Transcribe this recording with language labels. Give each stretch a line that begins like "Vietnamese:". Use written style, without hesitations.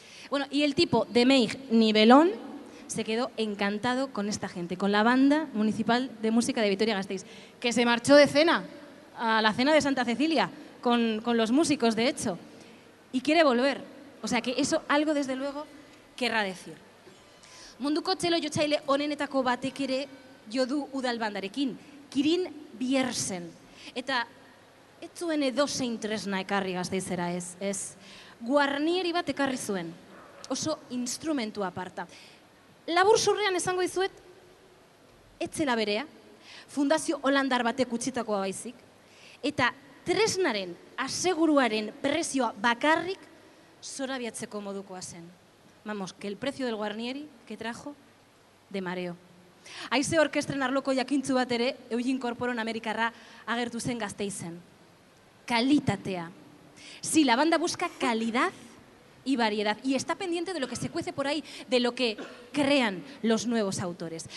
Spanish: Bueno, y el tipo de Meij Nivelón se quedó encantado con esta gente, con la banda municipal de música de Vitoria-Gasteiz, que se marchó de cena, a la cena de Santa Cecilia, con los músicos, de hecho, y quiere volver. O sea que eso algo, desde luego, querrá decir.
Basque: Munduko txelo jotzaile onenetako batek ere jo du udal bandarekin, Kirin Biersen. Eta ez zuen edozein tresna ekarri Gasteizera, ez. Guarnieri bat ekarri zuen, oso instrumentu aparta. Labur zurrean esango dizuet, ez zela berea, fundazio holandar batek utzitakoa baizik, eta tresnaren aseguruaren prezioa bakarrik zorabiatzeko modukoa zen.
Spanish: Vamos, que el precio del Guarnieri que trajo de mareo.
Basque: Haize orkestren arloko jakintzu bat ere, Eugene Corporon Amerikarra agertu zen Gasteizen. Kalitatea.
Spanish: Sí, la banda busca calidad y variedad, y está pendiente de lo que se cuece por ahí, de lo que crean los nuevos autores.